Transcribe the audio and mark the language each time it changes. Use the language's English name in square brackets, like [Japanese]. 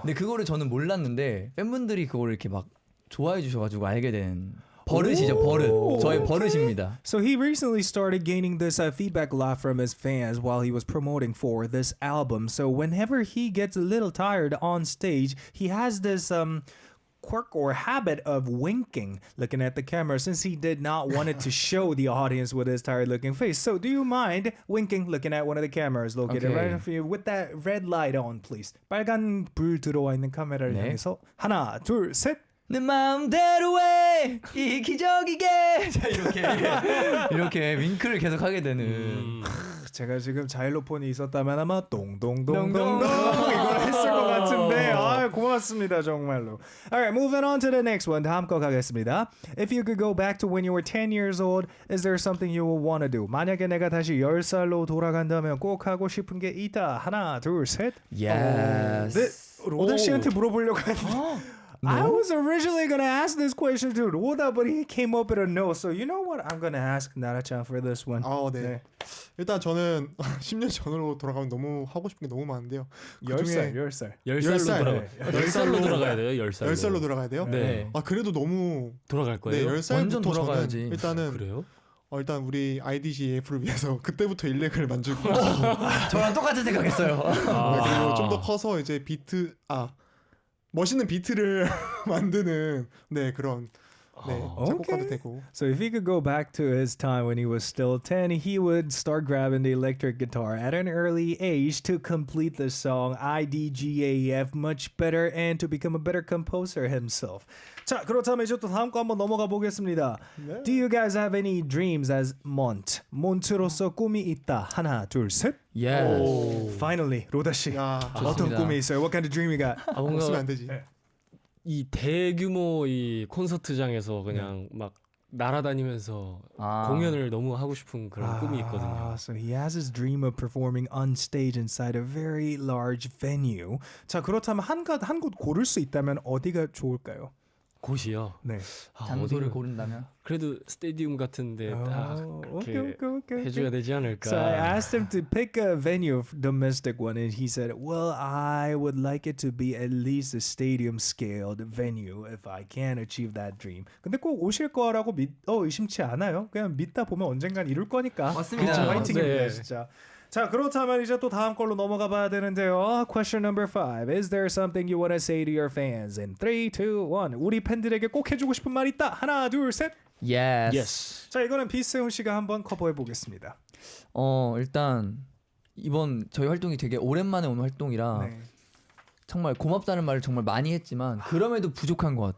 [Korean] 근데 그거를 저는 몰랐는데 팬분들이 그거를 이렇게 막 좋아해 주셔가지고 알게 된 버릇이죠, 버릇. 저의 버릇입니다. [English] So he recently started gaining this feedback a lot from his fans while he was promoting for this album. So whenever he gets a little tired on stage, he has this quirk or habit of winking, looking at the camera, since he did not want it to show the audience with his tired looking face. So do you mind winking, looking at one of the cameras located right in front of you with that red light on, please? [Korean] 빨간 불 들어와 있는 카메라를 향해서 하나, 둘, 셋. 내 마음대로 해 이기적이게 자 이렇게 윙크를 계속 하게 되는 제가 지금 자일로폰이 있었다면 아마 동동동동동 이걸 했을 것 같은데 고맙습니다 정말로. [English] Alright, moving on to the next one. [Korean] 다음 거 가겠습니다. [English] If you could go back to when you were 10 years old, is there something you would want to do? [Korean] 만약에 내가 다시 10살로 돌아간다면 꼭 하고 싶은 게 있다. 하나, 둘, 셋. [English] Yes. [Korean] 네, 로다 씨한테 물어보려고 했는데 No? [English] I was originally going to ask this question to Roda, but he came up with a no. So you know what? I'm going to ask Nara-chan for this one. [Korean] 네. 일단 저는 10년 전으로 돌아가면 너무 하고 싶은 게 너무 많은데요. 10살로 돌아가야 돼요. 10살로 돌아가야 돼요? 네. 그래도 너무 돌아갈 거예요. 네, 10살부터 완전 돌아가야지. 저는 일단은 그래요? 일단 우리 IDGAF를 위해서 그때부터 일렉을 만들고 저랑 똑같은 생각했어요. 그리고 좀 더 커서 이제 멋있는 비트를 만드는 그런 작곡가도 되고. [English] So if he could go back to his time when he was still 10, he would start grabbing the electric guitar at an early age to complete the song IDGAF much better and to become a better composer himself. [Korean] 자, 그렇다면 이제 또 다음 거 한번 넘어가 보겠습니다. [English] Do you guys have any dreams as Mont? [Korean] 몬트로서 꿈이 있다. 하나, 둘, 셋. [English] Yes. Finally, 로다 씨. [Korean] 어떤 꿈이 있어요? [English] What kind of dream you got? [Korean] 없으면 안 되지. 이 대규모 이 콘서트장에서 그냥 막 날아다니면서 공연을 너무 하고 싶은 그런 꿈이 있거든요. So he has his dream of performing on stage inside a very large venue. 자, 그렇다면 한 곳 고를 수 있다면 어디가 좋을까요? 곳이요. 네. 장소를 고른다면? 그래도 스테디움 같은데 딱 이렇게 [English] okay. [Korean] 해줘야 되지 않을까. [English] So I asked him to pick a venue, domestic one, and he said, "Well, I would like it to be at least a stadium-scaled venue if I can achieve that dream." [Korean] 근데 꼭 오실 거라고 의심치 않아요. 그냥 믿다 보면 언젠간 이룰 거니까. 맞습니다. 화이팅입니다, 진짜. 자, 그렇다면 이제 또 다음 걸로 넘어가 봐야 되는데요. [English] Question number 5. Is there something you want to say to your fans? In 3, 2, 1. [Korean] 우리 팬들에게 꼭 해주고 싶은 말 있다. 하나, 둘, 셋. [English] Yes. [Korean] 자, 이거는 비세훈 씨가 한번 커버해 보겠습니다. 일단 이번 저희 활동이 되게 오랜만에 온 활동이라 정말 고맙다는 말을 정말 많이 했지만 그럼에도 부족한 것 같아요.